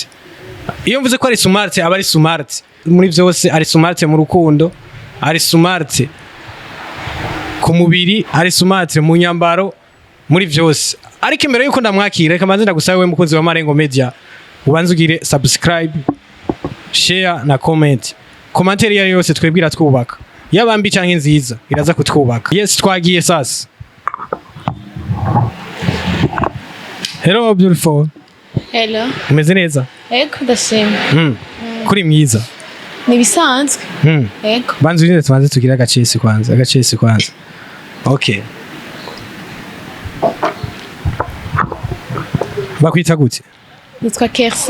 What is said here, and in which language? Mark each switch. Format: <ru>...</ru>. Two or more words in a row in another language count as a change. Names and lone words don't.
<rn>Iyo mvuze ko ari smart aba ari smart. Muri byose ari smart mu rukundo, ari smart ku mubiri, ari smart mu nyambaro, muri byose. Ariko imbere yuko ndamwakira reka manze ndagusabe we mukunzi wa Marengo Media ubanze ugire</rn> <en>subscribe, share</en> <rn>na comment. Commentaire yayo yose twebwira twubaka. Yabambi canke nziza iraza kutwubaka. Yes twagiye sasa.</rn> <en>Hello beautiful. Hello.</en> <rn>Umeze neza? Ego ndashimye. Kuri myiza. Nibisanzwe. Ego. Banzu nyine tubanze tugira agacesi kwanza. Okay. Bakwita gute? Nitwa KERCY.</rn>